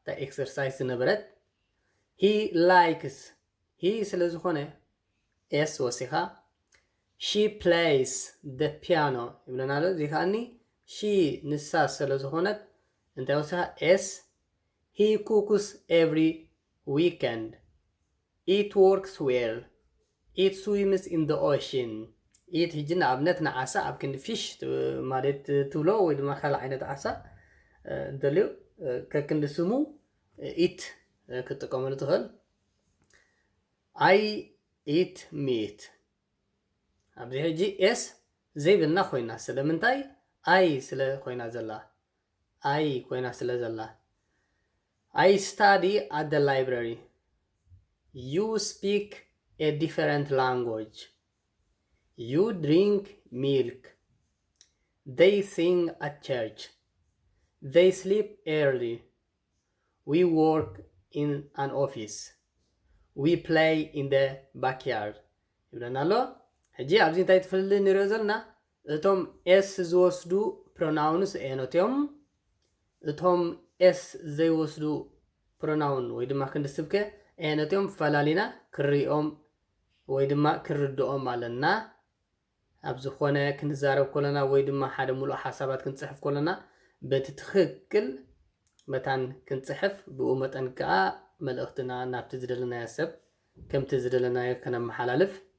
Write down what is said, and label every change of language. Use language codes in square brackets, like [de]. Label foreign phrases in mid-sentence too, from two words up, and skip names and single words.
[en] ኤክሰርሳይዝ ዝነበረት he likes he [ti] ስለ ዝኾነ ኤስ ወሲኻ [en] she plays the piano ይብለና [ti] ኣሎ እዚ ከዓኒ ሺ ንሳ ስለ ዝኾነት እንታይ ወሲኻ ኤስ [en] he cooks every weekend it works well it swims in the ocean it [ti] ሕጂ ንኣብነት ንዓሳ ኣብ ክንዲ ፊሽ ማለት ትብሎ ወይ ድማ ካልእ ዓይነት ዓሳ እንተልዩ ከክንዲ ስሙ ኢት ክትጥቀመሉ ትኽእል [en] I eat meat [ti] ኣብዚ ሕጂ ኤስ ዘይብልና ኮይና ስለምንታይ ኣይ ስለ ኮይና ዘላ ኣይ ኮይና ስለ ዘላ [en] I study at the library. You speak a different language. You drink milk. They sing at church. They sleep early. We work in an office. We play in the backyard. [ti] ይብለና ኣሎ ሕጂ ኣብዚ እንታይ ትፈልል ንሪኦ ዘለና እቶም ኤስ ዝወስዱ ፕሮናውንስ ኤኖት እዮም እቶም ኤስ ዘይወስዱ ፕሮናውን ወይ ድማ ክንዲ ስብከ ኤነቶም ፈላሊና ክሪኦም ወይ ድማ ክርድኦም ኣለና ኣብ ዝኾነ ክንዛረብ ከለና ወይ ድማ ሓደ ሙሉእ ሓሳባት ክንፅሕፍ ከለና በቲ ትክክል መታን ክንፅሕፍ ብኡ መጠን ከዓ መልእኽትና ናብቲ ዝደለናዮ ሰብ ከምቲ ዝደለናዮ ከነመሓላልፍ